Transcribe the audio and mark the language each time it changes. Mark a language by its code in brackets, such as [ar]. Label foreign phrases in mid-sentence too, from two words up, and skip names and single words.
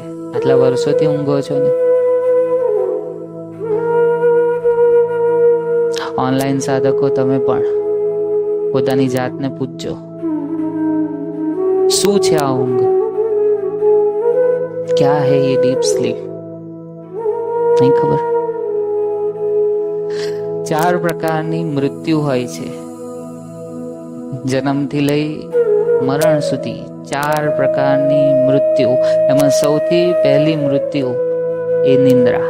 [gu] આટલા વર્ષોથી ઊંઘો છો ને? ઓનલાઈન સાધકો તમે પણ પોતાની જાતને પૂછજો, શું છે આ ઊંઘ? [hi] क्या है ये [en] deep sleep? [gu] નહીં ખબર. 4 પ્રકારની મૃત્યુ હોય છે. જન્મથી લઈ મરણ સુધી 4 પ્રકારની મૃત્યુ. એમાં સૌથી પહેલી મૃત્યુ એ નિંદ્રા.